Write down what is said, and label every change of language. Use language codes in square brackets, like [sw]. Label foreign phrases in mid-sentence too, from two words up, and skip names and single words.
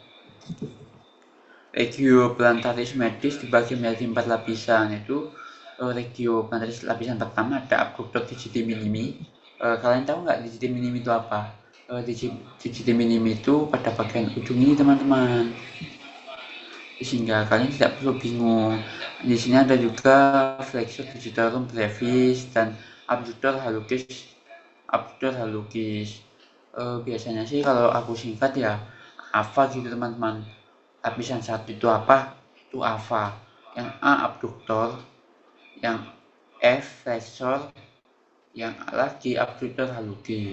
[id] Regioplantaris medis dibagi menjadi 4 lapisan, yaitu regioplantaris lapisan pertama ada abductor digiti minimi. Kalian tahu nggak digiti minimi itu apa? Digiti minimi itu pada bagian ujung ini teman-teman, sehingga kalian tidak perlu bingung. Di sini ada juga flexor digitorum brevis dan abductor hallucis. Biasanya sih kalau aku singkat ya AFA gitu teman-teman. Lapisan 1 itu apa? Itu AFA. Yang A abductor, yang F flexor, yang lagi abductor hallucis.